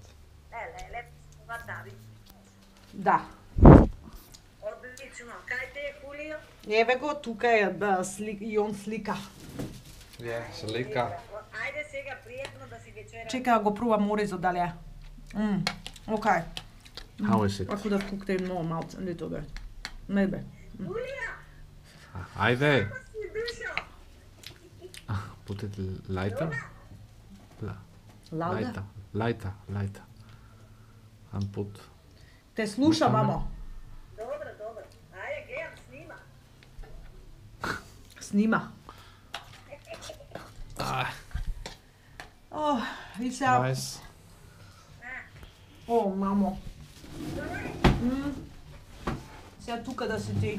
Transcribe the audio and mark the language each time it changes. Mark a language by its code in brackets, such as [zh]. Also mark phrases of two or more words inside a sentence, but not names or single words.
[mk] Lep, guardavi. Да. Отлично. Кај те е Хулио? Еве го, тука е и он слика. Slika. Ајде сега пријатно да си вечера. Чекай да го пробам оризот дали е. Окей. [en] How is it? I could have cooked it more mouth a little bit. Maybe. [mk] Хулио, Ajde. како си дошо? [en] Put it lighter. Louder? Lighter. And put. [mk] Те слуша, мамо. Добро. Ајде, гледам, снима. Снима. О, и сега... [en] Nice. [mk] О, мамо. Сега тука да си ти.